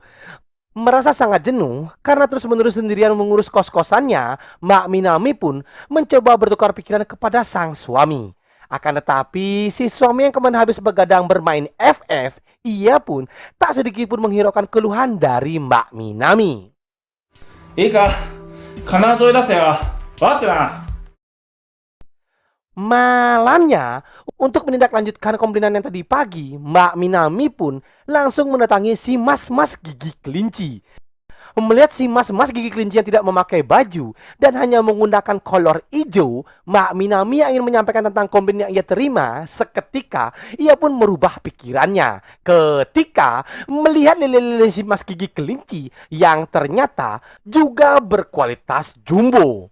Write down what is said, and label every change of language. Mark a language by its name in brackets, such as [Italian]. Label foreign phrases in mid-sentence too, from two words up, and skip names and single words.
[Indonesian] Merasa sangat jenuh karena terus-menerus sendirian mengurus kos-kosannya, Mbak Minami pun mencoba bertukar pikiran kepada sang suami. Akan tetapi, si suami yang kemarin habis begadang bermain FF, ia pun tak sedikit pun menghiraukan keluhan dari Mbak Minami. [Japanese] いいか、必ず追い出せよ。わかってな。 [Indonesian] Malamnya, untuk menindaklanjutkan komplainan yang tadi pagi, Mbak Minami pun langsung mendatangi si mas-mas gigi kelinci. Melihat si mas-mas gigi kelinci yang tidak memakai baju dan hanya menggunakan kolor hijau, Mbak Minami yang ingin menyampaikan tentang komplain yang ia terima, seketika ia pun merubah pikirannya ketika melihat lele-lele si mas gigi kelinci yang ternyata juga berkualitas jumbo.